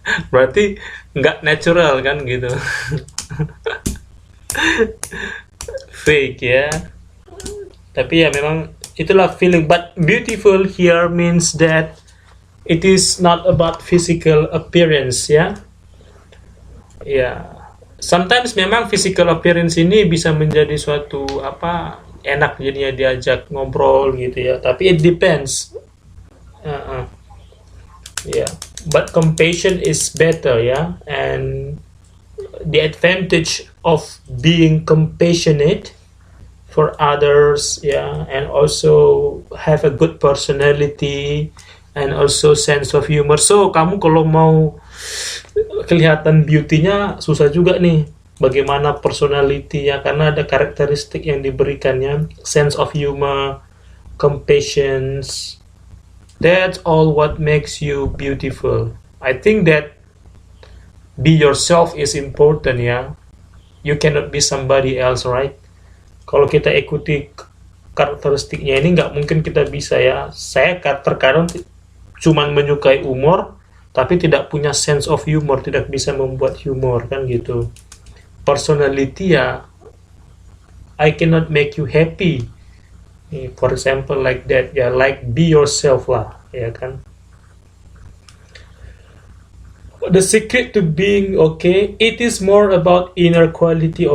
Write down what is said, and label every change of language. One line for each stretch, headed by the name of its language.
Indonesian: Berarti nggak natural kan gitu, fake ya. Tapi ya memang itulah feeling.
English: But beautiful here means that it is not about physical appearance ya.
Indonesian: Ya, sometimes memang physical appearance ini bisa menjadi suatu apa, enak jadinya diajak ngobrol gitu ya. Tapi
English: it depends. Uh-uh. Yeah, but compassion is better ya. And the advantage of being compassionate for others yeah, and also have a good personality and also sense of humor.
Indonesian: So kamu kalau mau kelihatan beauty-nya susah juga nih, bagaimana personality-nya, karena ada karakteristik yang diberikannya, sense of humor, compassion.
English: That's all what makes you beautiful. I think that be yourself is important ya. You cannot be somebody else, right?
Indonesian: Kalau kita ikuti karakteristiknya ini nggak mungkin kita bisa ya. Saya terkadang cuman menyukai humor, tapi tidak punya sense of humor, tidak bisa membuat humor kan gitu.
English: Personality ya, I cannot make you happy. For example like that ya, like be yourself
Indonesian: lah, ya kan.
English: The secret to being okay, it is more about inner quality.